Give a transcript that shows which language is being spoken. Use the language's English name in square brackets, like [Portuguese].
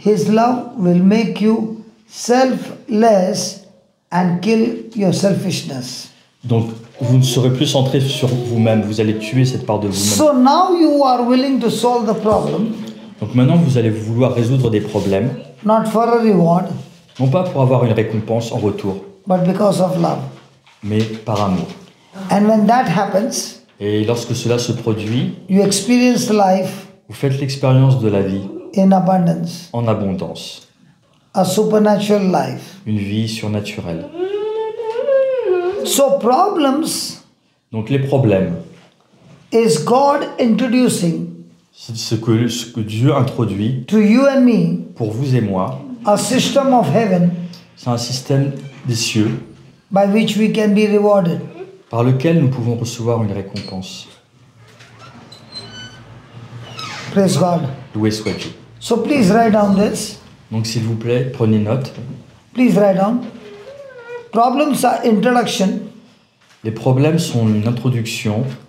[English] his love will make you selfless and kill your selfishness. [French] donc vous ne serez plus centré sur vous-même, vous allez tuer cette part de vous-même. [English] So now you are willing to solve the problem, [French] Donc maintenant vous allez vouloir résoudre des problèmes, [English] not for a reward, [French] non pas pour avoir une récompense en retour, [English] but because of love. [French] mais par amour. [English] And when that happens, [French] Et lorsque cela se produit, [English] you experience life [French] vous faites l'expérience de la vie [English] in abundance, [French] en abondance, [English] a supernatural life. [French] une vie surnaturelle. [English] So problems [French] Donc les problèmes, [English] is God introducing [French] c'est ce que Dieu introduit [English] to you and me [French] pour vous et moi, [English] a system of heaven [French] c'est un système des cieux [English] by which we can be rewarded. [French] par lequel nous pouvons recevoir une récompense. [English] Praise God. [French] Loué soit Dieu. [English] So please write down this. [French] Donc s'il vous plaît, prenez note. [English] Please write down. Problems are introduction. [French] Les problèmes sont une introduction.